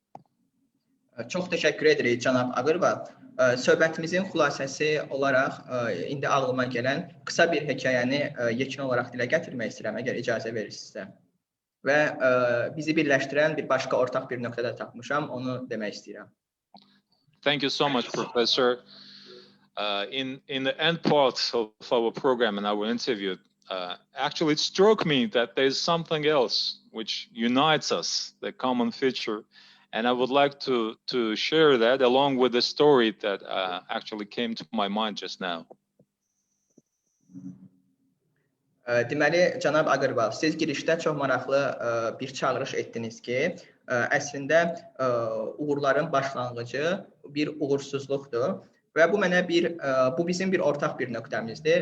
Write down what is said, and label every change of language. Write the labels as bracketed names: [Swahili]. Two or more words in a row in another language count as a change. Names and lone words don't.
[Azerbaijani] Çox təşəkkür edirik, cənab Aqarval. Söhbətimizin xülasəsi olaraq indi ağlıma gələn qısa bir hekayəni yekun olaraq dilə gətirmək istəyirəm, əgər icazə verirsinizsə. Və bizi birləşdirən bir başqa ortaq bir nöqtədə tapmışam, onu demək istəyirəm. [English] Thank you so much, Professor. In the end part of our program and our interview, actually it struck me that there's something else which unites us, the common feature, and I would like to share that along with the story that actually came to my mind just now. [Azerbaijani] Deməli, cənab Aqarval, siz girişdə çox maraqlı bir çağırış etdiniz ki, əslində uğurların başlanğıcı bir uğursuzluqdur. Və bu mənə bu bizim bir ortaq bir nöqtəmizdir.